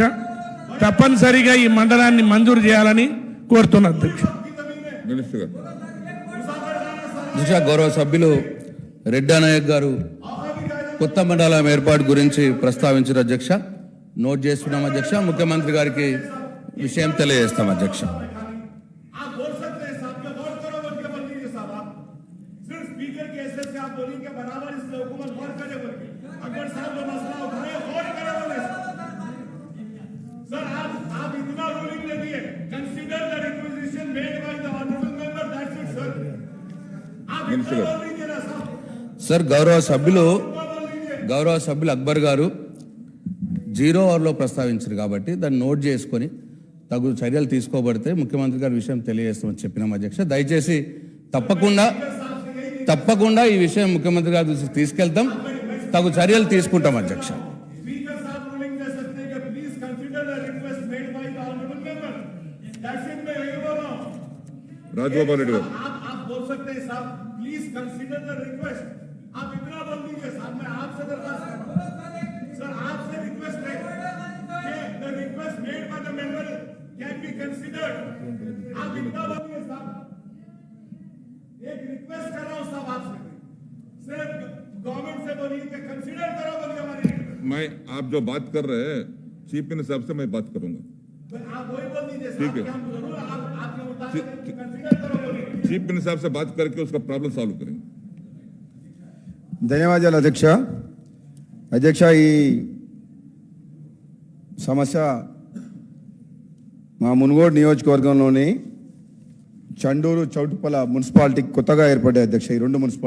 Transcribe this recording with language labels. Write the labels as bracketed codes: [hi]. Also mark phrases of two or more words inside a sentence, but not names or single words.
[te] తప్పనిసరిగా ఈ మండలాన్ని మంజూరు చేయాలని కోరుతున్న అధ్యక్ష. అధ్యక్ష, గౌరవ సభ్యులు రెడ్డి నాయక్ గారు కొత్త మండలం ఏర్పాటు గురించి ప్రస్తావించారు అధ్యక్ష. నోట్ చేసుకున్నాం అధ్యక్ష. ముఖ్యమంత్రి గారికి విషయం తెలియజేస్తాం అధ్యక్ష. [hi] आप बोल सकते हैं साहब क्या गौर करो बोल के बोल दीजिए साहब। आप सिर्फ स्पीकर के ऐसे से आप बोलेंगे बराबर इस पे हुकूमत गौर करे बोल के अकबर साहब जो मसला उठाए गौर करे बोले सर। आप इतना रूलिंग दे दिए, [en] consider the requisition made by the honourable member, that's it [hi] सर। आप इतना बोल दीजिए ना साहब। [te] సార్, గౌరవ సభ్యులు అక్బర్ గారు 0 అవర్లో ప్రస్తావించారు కాబట్టి దాన్ని నోట్ చేసుకొని తగు చర్యలు తీసుకోబడితే ముఖ్యమంత్రి గారి విషయం తెలియజేస్తామని చెప్పినాం అధ్యక్ష. దయచేసి తప్పకుండా ఈ విషయం ముఖ్యమంత్రి గారి దృష్టికి తీసుకెళ్తాం, తగు చర్యలు తీసుకుంటాం అధ్యక్ష. [hi] स्पीकर साहब रूलिंग दे सकते हैं कि [en] please consider the request made by the honourable member, that's it. [hi] मैं यही बोल रहा हूं राजगोपाल रेड्डी आप बोल सकते हैं साहब [en] please consider the request. [hi] आप इतना बोल दीजिए साहब। मैं आपसे दरखास्त कर रहा हूं सर, आपसे रिक्वेस्ट है कि [en] the request made by the member can be considered. [hi] आप इतना बोलिए साहब। एक रिक्वेस्ट कर रहा हूं साहब आपसे, सिर्फ गवर्नमेंट से बोलिए कि कंसीडर करो बोलिए हमारी रिक्वेस्ट। मैं आप जो बात कर रहे हैं [en] chief minister [hi] साहब से मैं बात करूंगा। आप वही बोल दीजिए ठीक साहब है। कि हम जरूर आपके मुताबिक कंसीडर करो बोलिए। [en] chief minister [hi] साहब से बात करके उसका [en] problem solve [hi] करेंगे। [te] ధన్యవాదాలు అధ్యక్ష. అధ్యక్ష, ఈ సమస్య మా మునుగోడు నియోజకవర్గంలోని చండూరు చౌటుపల మున్సిపాలిటీ కొత్తగా ఏర్పడ్డాయి అధ్యక్ష.